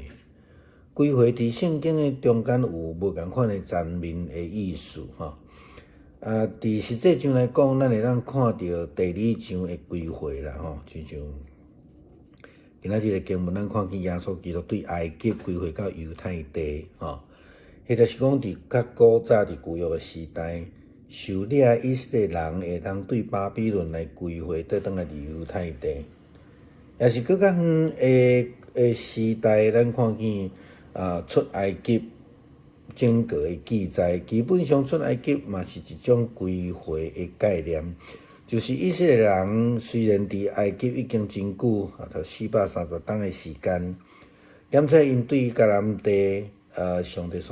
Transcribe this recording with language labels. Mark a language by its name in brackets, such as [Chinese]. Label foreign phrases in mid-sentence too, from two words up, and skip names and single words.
[Min Nan Chinese] 归回伫圣经的中间有无共款的全面的意思伫实际上来讲，咱会当看到第2章的归回啦亲像今仔日的经文，咱看见耶稣基督对埃及归回到犹太地或者是讲伫较古早伫旧约的时代，受掠以色列人会当对巴比伦来归回，倒转来伫犹太地。也是更较远的时代，咱看见出埃及整个的记载，基本上出埃及嘛是一种归回的概念，就是以色列人虽然伫埃及已经真久430冬的时间，而且因对迦南地上帝